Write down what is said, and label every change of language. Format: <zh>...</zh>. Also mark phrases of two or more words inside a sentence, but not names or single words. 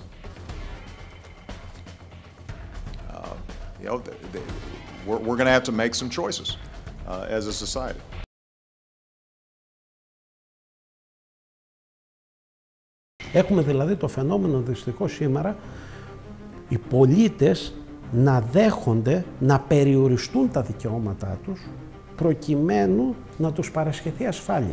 <en>We're going to have to make some choices as a society.</en> <el>Έχουμε δηλαδή το φαινόμενο δυστυχώς σήμερα οι πολίτες να δέχονται να περιοριστούν τα δικαιώματά τους προκειμένου να τους παρασχεθεί ασφάλεια.</el>